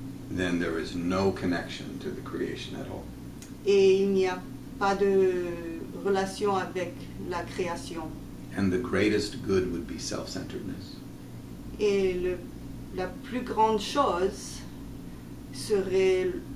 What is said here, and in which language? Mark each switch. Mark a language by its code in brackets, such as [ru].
[en] Then there is no connection to the creation at all. [fr] Et il n'y a pas de relation avec la création. [en] And the greatest good would be self-centeredness. [fr] Et la plus grande chose serait